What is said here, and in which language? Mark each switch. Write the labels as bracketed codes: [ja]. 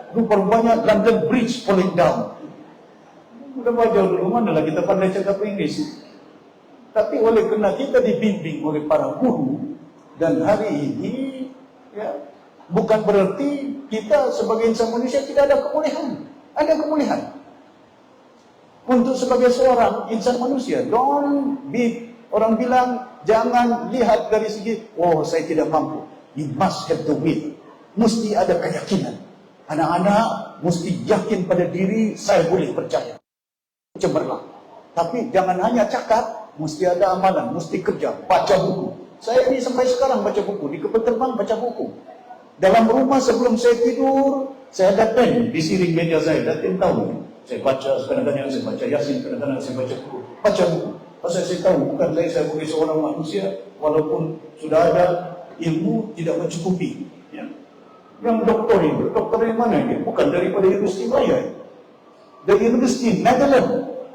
[ms] Rupanya London Bridge falling down. Udah belajar dulu, manalah kita pandai cakap English. Tapi oleh kerana kita dibimbing oleh para guru, dan hari ini ya, bukan berarti kita sebagai insan manusia tidak ada kemuliaan. Ada kemuliaan. Untuk sebagai seorang insan manusia, orang bilang jangan lihat dari segi, oh saya tidak mampu. [en] You must have the will. [ms] Mesti ada keyakinan. Anak-anak mesti yakin pada diri, saya boleh percaya. Cemerlang. Tapi jangan hanya cakap, mesti ada amalan, mesti kerja, baca buku. Saya ini sampai sekarang baca buku, di kapal terbang baca buku. Dalam rumah sebelum saya tidur, saya ada pen di siring meja saya, dah 10 tahun. Saya baca, kadang-kadang saya baca Yasin, kadang-kadang saya baca buku. Baca buku. Pasal saya tahu, bukan saya sebagai seorang manusia, walaupun sudah ada ilmu, tidak mencukupi. Ya. Yang doktor yang mana ini? Bukan daripada Universiti Raya. Dari Universiti Netherlands.